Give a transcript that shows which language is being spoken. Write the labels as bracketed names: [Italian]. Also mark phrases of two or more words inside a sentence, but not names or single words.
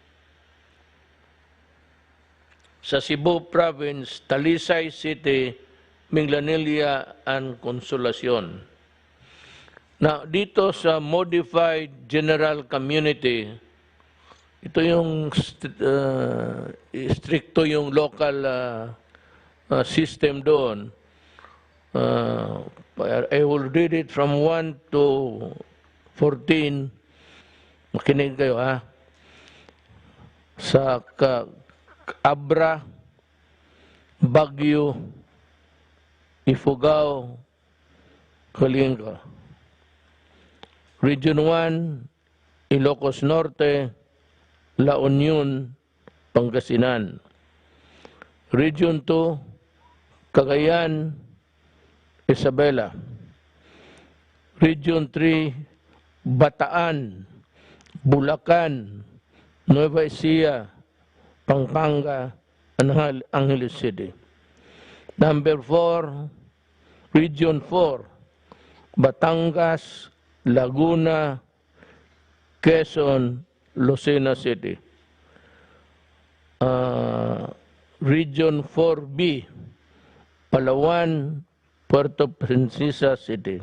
[Filipino] Sa Cebu Province, Talisay City, Minglanilla, and Consolacion. Now, dito sa Modified General Community, ito yung stricto yung [English] local system [Filipino] doon. [English] I will read it from 1 to 14. [Filipino] Makinig kayo, ha? Sa Abra, Baguio, Ifugao, Kalinga. Region 1, Ilocos Norte, La Union, Pangasinan. Region 2, Cagayan, Isabela. Region 3, Bataan, Bulacan, Nueva Ecija, Pampanga, and Angeles City. Number 4, Region 4, Batangas, Laguna, Quezon, Lucena City. Region 4B, Palawan, Puerto Princesa City.